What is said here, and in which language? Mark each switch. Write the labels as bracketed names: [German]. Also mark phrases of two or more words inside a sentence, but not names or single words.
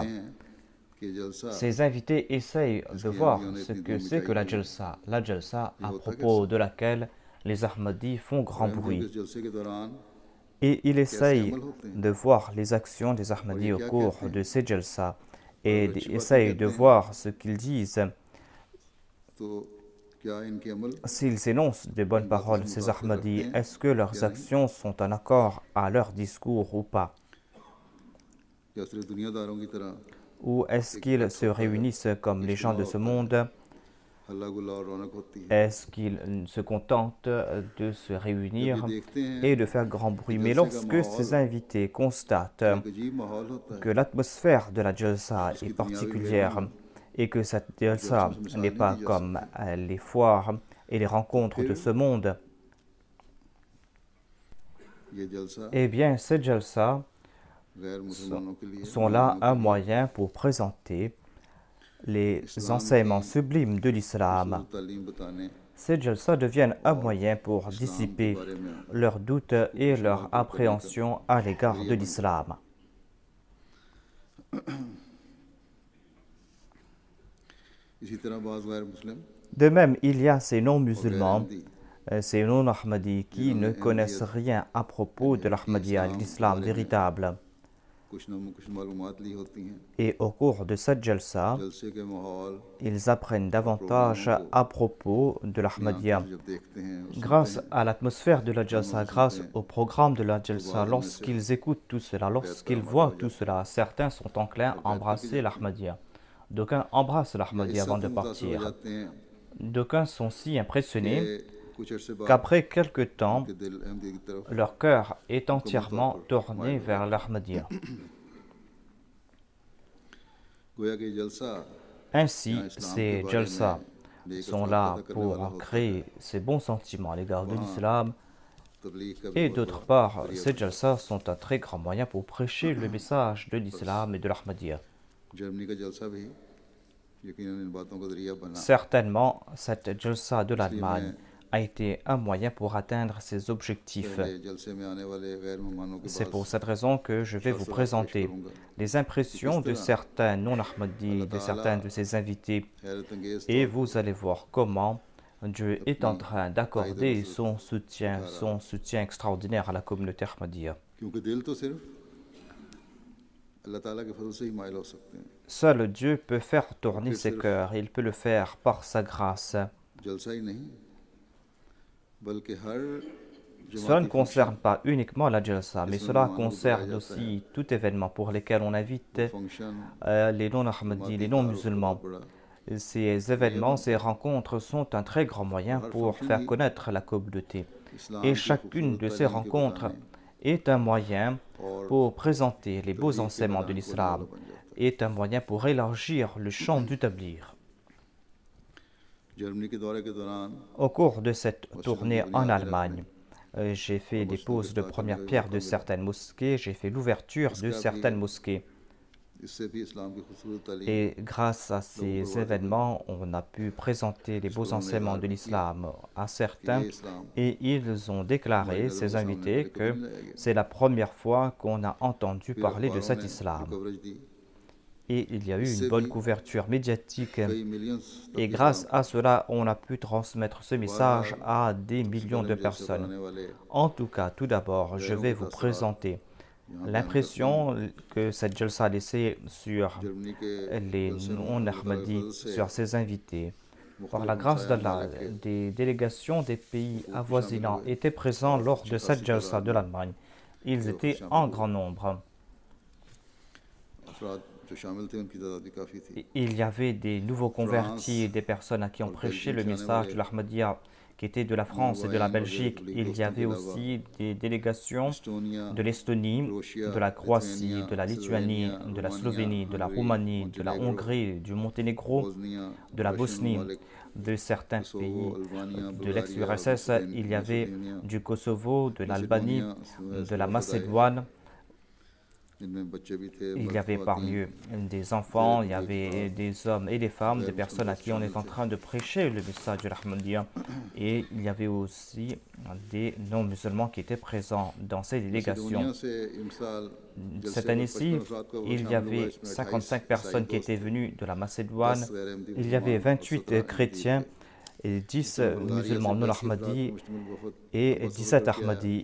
[French] Ces invités essayent de voir ce que c'est que la jalsa à propos de laquelle les Ahmadis font grand bruit. Et ils essayent de voir les actions des Ahmadis au cours de ces jalsa et essayent de voir ce qu'ils disent [Urdu] کیا ان کے عمل [French] S'ils énoncent de bonnes paroles, ces Ahmadis, est-ce que leurs actions sont en accord à leur discours ou pas? [Urdu] یا صرف دنیاداروں کی طرح [French] Ou est-ce qu'ils se réunissent comme les gens de ce monde? [Urdu] ہلا گلا اور رونق ہوتی ہے? [French] Est-ce qu'ils se contentent de se [Urdu] जब [French] réunir [Urdu] یہ دیکھتے ہیں [French] et de faire grand bruit? Mais lorsque ces invités constatent [Urdu] ایک عجیب ماحول ہوتا ہے, [French] que l'atmosphère de la jalsa est particulière et que cette jalsa n'est pas comme les foires et les rencontres de ce monde, [Urdu] یہ جلسہ [French] eh bien, ces jalsa [Urdu] غیر مسلمانوں کے لیے [French] sont là un moyen pour présenter les enseignements sublimes de l'islam. [Urdu] تعلیم بتانے [French] Ces jalsa deviennent un moyen pour [Urdu] اسلام کے [French] dissiper [Urdu] بارے میں [French] leurs doutes et leur appréhension à l'égard de l'islam. [Urdu] اسی طرح بعض غیر مسلم [French] De même, il y a ces non-musulmans, [Urdu] गैर [French] ces non-Ahmadis qui ne connaissent rien à propos de l'Ahmadiyya, l'islam véritable. [Urdu] کچھ معلومات لی ہوتی ہیں, [French] Et au cours de cette jalsa, [Urdu] جلسے کے ماحول [French] ils apprennent davantage à propos de l'Ahmadiyya. [Urdu] جب دیکھتے ہیں [French] Grâce à l'atmosphère de la jalsa, grâce au programme de la jalsa, lorsqu'ils écoutent tout cela, lorsqu'ils voient tout cela, certains sont enclins à embrasser l'Ahmadiyya. D'aucuns embrassent l'Ahmadiyya avant de [Urdu] متاثر ہو [French] partir. [Urdu] جاتے ہیں [French] D'aucuns sont si impressionnés [Urdu] کہ کچھ عرصے بعد [French] qu'après quelque temps, [Urdu] کے دل احمدی کی طرف [French] leur cœur est entièrement tourné vers l'Ahmadiyya. [Urdu] گویا کہ جلسہ [French] Ainsi, ces jalsa sont là pour créer ces bons sentiments à l'égard de l'islam. [Urdu] تبلیغ کا [French] Et d'autre part, ces jalsa sont un très grand moyen pour prêcher le message de l'islam et de l'Ahmadiyya. [Urdu] جرمنی کا جلسہ بھی یقیناً ان باتوں کا ذریعہ بنا. [French] Certainement, cette jalsa de l'Allemagne a été un moyen pour atteindre ses objectifs. [Urdu] پہلے جلسے میں آنے والے غیر مہمانوں کے [French] C'est [Urdu] पास [French] pour cette raison que je vais vous présenter les impressions de certains non-Ahmadis, de certains de ses invités, [Urdu] حیرت انگیز [French] et vous allez voir comment Dieu est en train d'accorder son soutien extraordinaire à la communauté Ahmadiyya. [Urdu] کیونکہ دل تو صرف اللہ تعالیٰ کے فضل سے ہی مائل ہو سکتے ہیں. [French] Seul Dieu peut faire tourner ses cœurs, il peut le faire par sa grâce. [Urdu] جلسہ ہی نہیں بلکہ ہر [French] Cela ne concerne pas uniquement la jalsa, mais cela concerne aussi tout événement pour lequel on invite [Urdu] फंक्शन [French] les non-Ahmadis, les non-musulmans. Ces événements, ces rencontres sont un très grand moyen pour faire connaître la communauté. Et chacune de ces rencontres est un moyen pour présenter les beaux enseignements de l'islam, est un moyen pour élargir le champ du tabligh. [Urdu] جرمنی کے دورے کے دوران [French] Au cours de cette tournée en Allemagne, j'ai fait des poses de première pierre de certaines mosquées, j'ai fait l'ouverture de certaines mosquées. [Urdu] اس سے بھی اسلام کی خوبصورت تعلیم [French] Et grâce à ces événements, on a pu présenter les beaux enseignements de l'islam à certains et ils ont déclaré, ces invités, que c'est la première fois qu'on a entendu parler de cet islam. [Urdu] کوریج دی [French] Et il y a eu une bonne couverture médiatique [Urdu] کئی ملینز [French] et grâce à cela, on a pu transmettre ce message à des millions de personnes. [Urdu] वाले [French] En tout cas, tout d'abord, je vais vous présenter l'impression que cette jalsa a laissée sur [Urdu] جرمنی کے [French] les non-Ahmadis, sur ses invités. Par la grâce d'Allah, des délégations des pays avoisinants étaient présents lors de cette jalsa de l'Allemagne. Ils étaient en grand nombre. [Urdu] افراد جو شامل تھے ان کی تعداد بھی کافی تھی. [French] Il y avait des nouveaux convertis, des personnes à qui on prêchait le message de l'Ahmadiyya, qui étaient de la France et de la Belgique. Il y avait aussi des délégations [Urdu] एस्टोनिया [French] de l'Estonie, de la Croatie, de la Lituanie, de la Slovénie, de la Roumanie, de la Hongrie, du Monténégro, [Urdu] बोस्निया [French] de la Bosnie, de certains pays de l'ex-URSS. Il y avait du Kosovo, de l'Albanie, de la Macédoine. [Urdu] ان میں بچے بھی تھے [French] Il y avait parmi eux des enfants, il y avait des hommes et des femmes, des personnes à qui on est en train de prêcher le message de l'Ahmadiyya. Et il y avait aussi des non-musulmans qui étaient présents dans ces délégations. [Urdu] دنیا سے امسال [French] Cette année-ci, il y avait 55 personnes qui étaient venues de la Macédoine, il y avait 28 chrétiens et 10 musulmans non-Ahmadis et 17 Ahmadis.